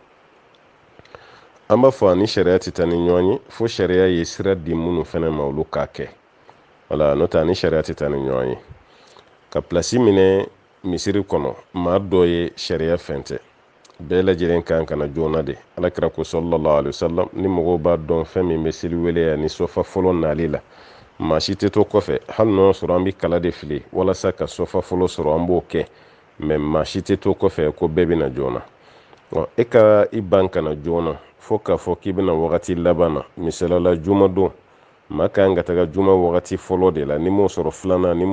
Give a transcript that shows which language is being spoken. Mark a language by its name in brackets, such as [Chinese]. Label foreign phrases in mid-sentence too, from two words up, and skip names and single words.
[Bambara] an b'a fɔ ani sariya tɛ taa ni ɲɔgɔn ye fo sariya ye sira di minnu fana ma olu k'a kɛ wala n'o tɛ ani sariya tɛ taa ni ɲɔgɔn ye ka pilasi minɛ misiri kɔnɔ maa dɔ ye sariya fɛn tɛ bɛɛ lajɛlen kan kana joona de alakira ko [Arabic] صلى الله عليه وسلم [Bambara] ni mɔgɔw b'a dɔn fɛn min bɛ seli wele ani sɔfa fɔlɔ nali la maa si tɛ to kɔfɛ hali n'o sɔrɔ an bɛ kala de fili walasa ka sɔfa fɔlɔ sɔrɔ an b'o kɛ mɛ maa si tɛ to kɔfɛ ko bɛɛ bɛna joona e ka i ban kana joona fo k'a fɔ k'i bɛna wagati laban na misalala jumadon maa kan ka taga juma wagati fɔlɔ de la ni m'o sɔrɔ filanan ni m'o